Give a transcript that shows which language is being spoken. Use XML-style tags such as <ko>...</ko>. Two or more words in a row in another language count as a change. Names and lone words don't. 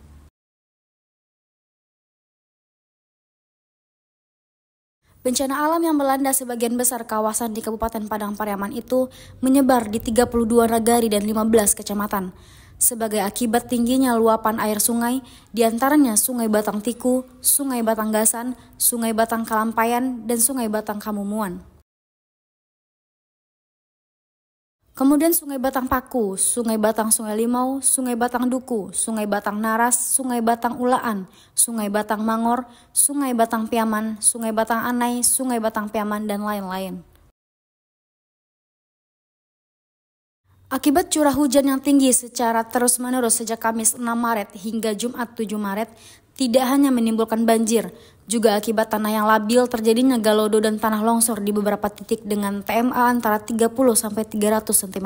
<id>Bencana alam yang melanda sebagian besar kawasan di Kabupaten Padang Pariaman itu menyebar di 32 nagari dan 15 kecamatan. Sebagai akibat tingginya luapan air sungai, diantaranya Sungai Batang Tiku, Sungai Batang Gasan, Sungai Batang Kalampayan, dan Sungai Batang Kamumuan. Kemudian Sungai Batang Paku, Sungai Batang Sungai Limau, Sungai Batang Duku, Sungai Batang Naras, Sungai Batang Ulaan, Sungai Batang Mangor, Sungai Batang Piaman, Sungai Batang Anai, Sungai Batang Piaman, dan lain-lain. Akibat curah hujan yang tinggi secara terus-menerus sejak Kamis 6 Maret hingga Jumat 7 Maret, tidak hanya menimbulkan banjir, juga akibat tanah yang labil terjadinya galodo dan tanah longsor di beberapa titik dengan TMA antara 30-300 cm.</id>